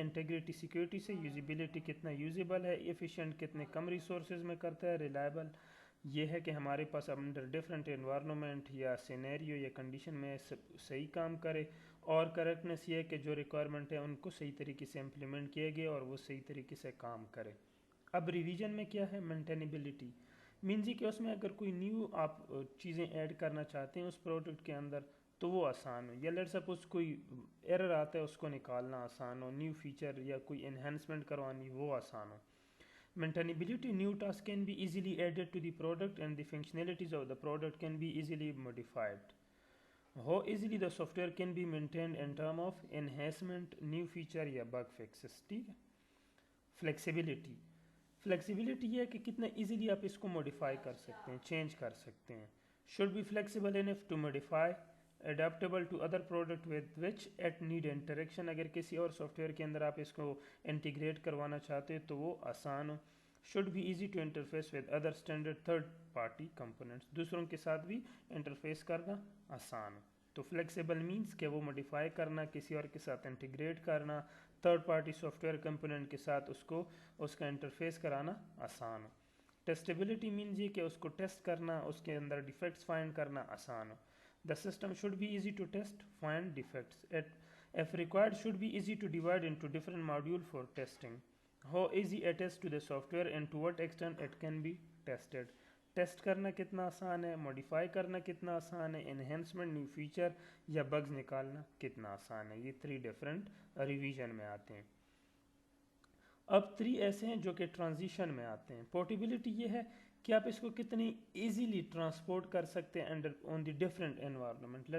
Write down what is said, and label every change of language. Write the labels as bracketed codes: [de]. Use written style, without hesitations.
[ur] Integrity security سے, usability کتنا usable ہے, ایفیشینٹ کتنے کم ریسورسز میں کرتا ہے, ریلائبل یہ ہے کہ ہمارے پاس انڈر ڈفرینٹ انوائرمنٹ یا سینیریو یا کنڈیشن میں صحیح کام کرے, اور کریکٹنس یہ ہے کہ جو ریکوائرمنٹ ہے ان کو صحیح طریقے سے امپلیمنٹ کیے گئے اور وہ صحیح طریقے سے کام کرے. اب ریویژن میں کیا ہے, مینٹینیبلٹی مینز کہ اس میں اگر کوئی نیو آپ چیزیں ایڈ کرنا چاہتے ہیں اس پروڈکٹ کے اندر تو وہ آسان ہو, یا لیٹ سپوز کوئی ایرر آتا ہے اس کو نکالنا آسان ہو, نیو فیچر یا کوئی انہینسمنٹ کروانی وہ آسان ہو. [en] Maintainability, new tasks can be easily added to the product and the functionalities of the product can be easily modified. How easily the software can be maintained in terms of enhancement, new feature یا bug fixes. [ur] ٹھیک ہے. Flexibility, flexibility یہ ہے کہ کتنا easily آپ اس کو modify کر سکتے ہیں, چینج کر سکتے ہیں. [en] Should be flexible enough to modify, adaptable to other product with which at need interaction. [ur] اگر کسی اور سافٹ ویئر کے اندر آپ اس کو انٹیگریٹ کروانا چاہتے ہیں تو وہ آسان ہو. [en] should be easy to interface with other standard third party components, [ur] دوسروں کے ساتھ بھی انٹرفیس کرنا آسان ہو. تو فلیکسیبل مینس کہ وہ موڈیفائی کرنا, کسی اور کے ساتھ انٹیگریٹ کرنا, third party soft where component کے ساتھ اس کا انٹرفیس کرانا آسان ہو. ٹیسٹیبلٹی مینز یہ کہ اس کو ٹیسٹ کرنا, اس کے اندر ڈیفیکٹس فائنڈ کرنا آسان ہو. [en] The system should be easy to test, find defects. If required, should be easy to divide into different modules for testing. How easy it is to the software and to what extent it can be tested. [ur] Test کرنا کتنا آسان ہے, modify کرنا کتنا آسان ہے, enhancement, new feature یا bugs نکالنا کتنا آسان ہے. یہ 3 ڈفرینٹ ریویژن میں آتے ہیں. اب 3 ایسے ہیں جو کہ ٹرانزیشن میں آتے ہیں. پورٹیبلٹی یہ ہے کہ آپ اس کو کتنی ایزیلی ٹرانسپورٹ کر سکتے ہیں [en] On the different environment.